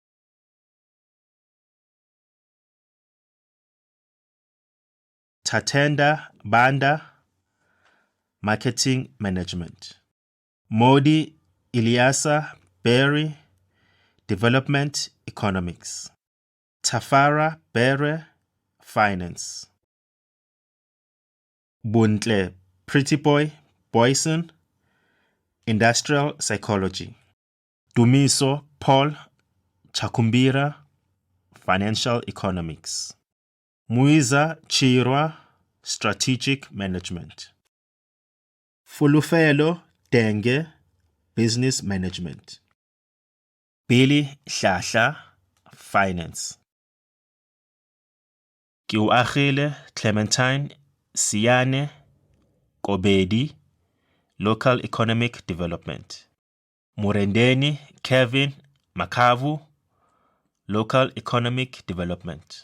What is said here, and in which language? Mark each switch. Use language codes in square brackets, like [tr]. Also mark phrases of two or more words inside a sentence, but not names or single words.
[en] Tatenda Banda, Marketing Management. Modi Ilyasa Berry, Development Economics. Tafara Bere, Finance. Buntle Pretty Boy Boyson, Industrial Psychology. Dumiso Paul Chakumbira, Financial Economics. Muiza Chirwa, Strategic Management. Fulufelo Denge, Business Management. Billy Hlahla, Finance. Kiuachile Clementine Siane Kobedi, Local Economic Development. Murendeni Kevin Makavu, local economic development.